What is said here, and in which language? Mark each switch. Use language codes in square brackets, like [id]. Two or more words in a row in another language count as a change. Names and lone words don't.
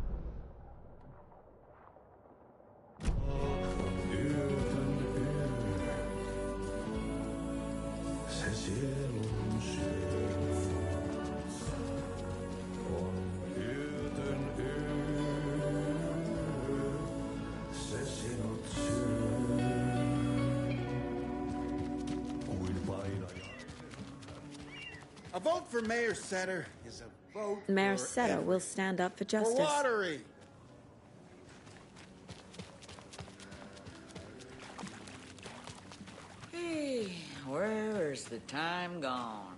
[fi] On yötön yö, se sielun syö. On yötön yö, se sinut syö. Kuin painaja. [en] A vote for Mayor Setter is a vote Mayor for Setter will stand up for for justice. Watery. Hey, where's the time gone?